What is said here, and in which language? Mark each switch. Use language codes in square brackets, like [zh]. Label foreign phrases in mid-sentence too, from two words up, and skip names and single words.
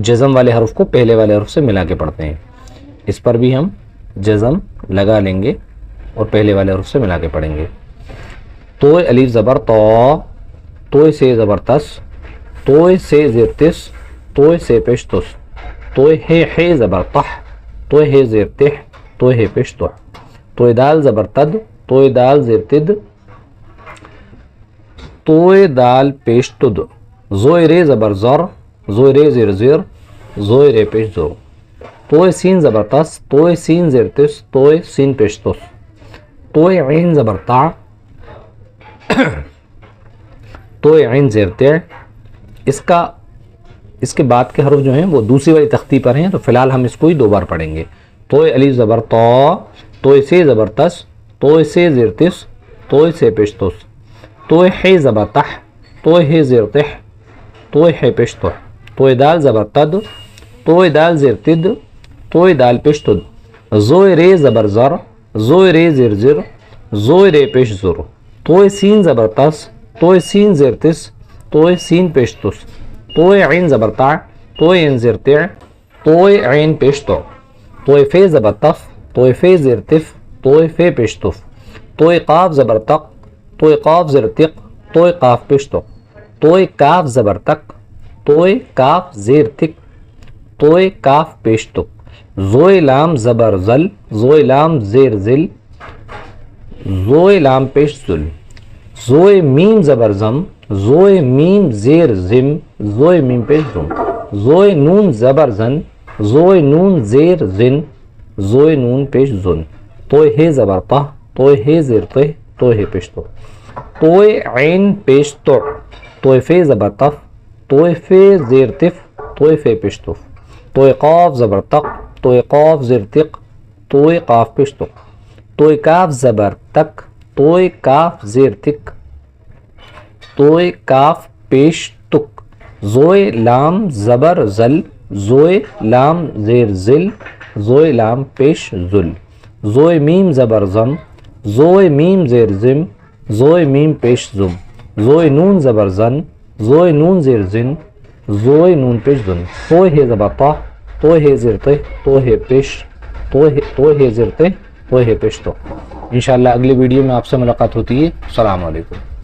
[ur] جزم والے حرف کو پہلے والے حرف سے ملا کے پڑھتے ہیں۔ اس پر بھی ہم جزم لگا لیں گے اور پہلے والے حرف سے ملا کے پڑھیں گے۔ توئے الف زبر تو، توئے سے زبر تس، توئے سے زیر تس، توئے سے پیش تس، توئے ہے زبر تح، توئے ہے زیر تح، توئے ہے پیش تح، توئے دال زبر تد، توئے دال زیر تد، توئے دال پیش تد، زوئے رے زبر زر، زوئے رے زیر زیر، زوئے رے پیش زر، توئے سین زبر تس، توئے سین زیر تس، توئے سین پیش تس، توئے عین زبر تا، توئے عین زیر تے۔ اس کے بعد کے حرف جو ہیں وہ دوسری والی تختی پر ہیں، تو فی الحال ہم اس کو ہی دو بار پڑھیں گے۔ توئے الف زبر تو، توئے سے زبر تس، توئے سے زیر تس، توئے سے پیش تس، توئے ہے زبر تح، توئے ہے زیر تح، توئے ہے پیش تح، توئے دال زبر تد، توئے دال زیر تد، توئے دال پیش تد، زوئے رے زبر زر، زوئے رے زیر زر، زوئے رے پیش زر، توئے سین زبر تس، توئے سین زیر تس، توئے سین پیش تس، توئے عین زبر تا، توئے عین زیر تع، توئے عین پیش تو، توئے فے زبر تف، توئے فے زیر تف، توئے فے پیش تف، توئے قاف زبر تق، توئے قاف زیر تق، توئے قاف پیش تو، توئے کاف زبر تک، توئے کاف زیر تک، توئے کاف پیش تک، زوئے لام زبر زل، زوئے لام زیر زل، زوئے لام پیش زل، زوئے میم زبر زم، زوئے میم زیر زم، زوئے میم پیش زم، زوئے نون زبر زن، زوئے نون زیر زن، زوئے نون پیش زن، توئے ہے زبر تہ، توئے ہے زیر تہ، توئے ہے پیش تو، توئے عین پیش تو، توئے فے زبر تف، توئے فے زیر تف، توئے فے پیش تف، توئے قاف زبر تق، توئے قاف زیر تق، توئے قاف پیش تق، توئے کاف زبر تک، توئے کاف زیر تک، توئے کاف پیش تک، زوئے لام زبر زل، زوئے لام زیر زل، زوئے لام پیش زل، زوئے میم زبر زم، زوئے میم زیر زم، زوئے میم پیش زم، زوئے نون زبر زن، زوئے نون زیر زن، زوئے نون پیش زن، توئے ہے زبر طہ، توئے ہے زیر تہ، توئے ہے پیش، توئے ہے زیر تہ، توئے ہے پیش تو۔ [ar] انشاءاللہ [ur] اگلی ویڈیو میں آپ سے ملاقات ہوتی ہے۔ [ar] السلام علیکم۔